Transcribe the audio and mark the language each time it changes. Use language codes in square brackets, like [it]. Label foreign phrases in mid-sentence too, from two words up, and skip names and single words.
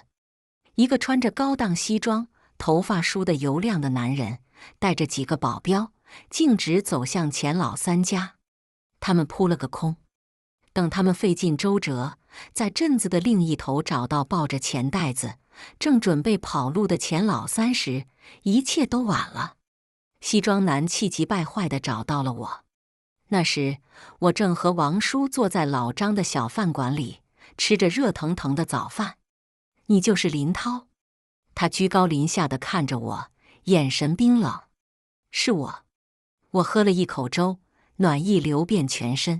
[zh] 一個穿着高檔西裝、頭髮梳得油亮的男人，帶着幾個保鏢，徑直走向錢老三家。他們撲了個空。等他們費盡周折，在鎮子的另一頭找到抱着錢袋子、正準備跑路的錢老三時，一切都晚了。西裝男氣急敗壞地找到了我。那時，我正和王叔坐在老張的小飯館裡，吃着熱腾腾的早飯。你就是林濤？他居高臨下地看着我，眼神冰冷。是我。我喝了一口粥，暖意流遍全身。